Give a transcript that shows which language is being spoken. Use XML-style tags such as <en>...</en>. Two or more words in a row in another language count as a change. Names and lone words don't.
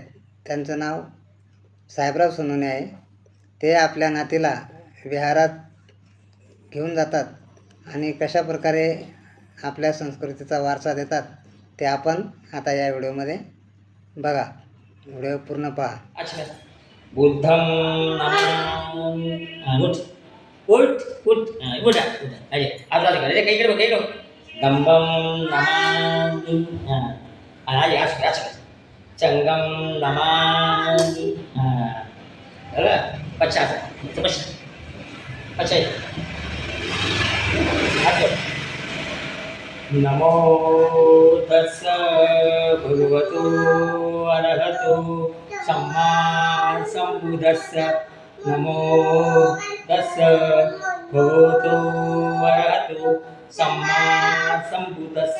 <mr>त्यांचं नाव साहेबराव सोनवणे आहे. ते आपल्या नातीला विहारात घेऊन जातात आणि कशा प्रकारे आपल्या संस्कृतीचा वारसा देतात ते आपण आता या व्हिडिओमध्ये बघा. व्हिडिओ पूर्ण पहा. अच्छा.</mr> <pi>बुद्धं नमामि.</pi> <mr>उठ. उठा. अरे आता काय इकडे बघ इकडे.</mr> <pi>दंबम नमामि.</pi> <mr>अरे असं.</mr> <pi>चंगम नमामि. बरं. अच्छा.</pi> <mr>अच्छा.</mr> <pi>नमो तस्स भगवतो अरहतो सम्मा सम्बुद्धस्स. नमो तस्स भगवतो अरहतो सम्मा सम्बुद्धस्स.</pi>